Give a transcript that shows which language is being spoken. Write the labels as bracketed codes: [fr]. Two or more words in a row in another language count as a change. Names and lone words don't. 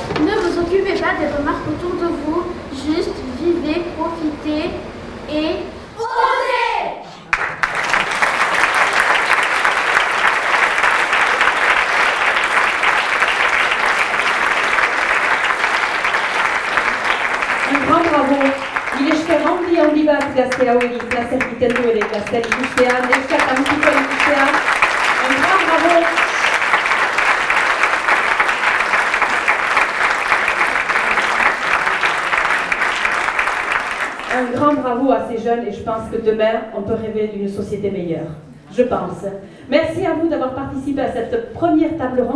[fr] Ne vous occupez pas des remarques autour de vous, juste vivez, profitez et... Osez! Un grand bravo. [eu] Ilesker handi bat gazte hauei plazer egiten du ere gazteari ikustean, neskak amutikoa ikustean. [fr] Un grand bravo. Un grand bravo à ces jeunes et je pense que demain, on peut rêver d'une société meilleure. Je pense. Merci à vous d'avoir participé à cette première table ronde.